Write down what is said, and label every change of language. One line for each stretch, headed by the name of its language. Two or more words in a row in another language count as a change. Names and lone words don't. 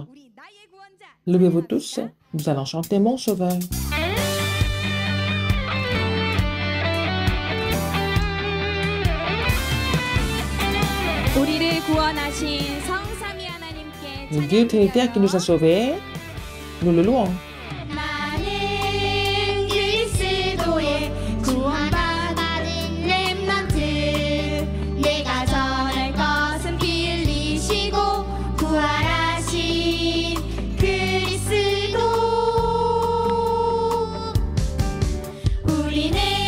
French: Levez-vous tous, nous allons chanter Mon Sauveur. Le Dieu Trinitaire qui nous a sauvés, nous le louons.
Korean: 나는 그리스도의 구원받은 렘넌트 내가 전할 것은 빌리시고 부활하신 그리스도 우리는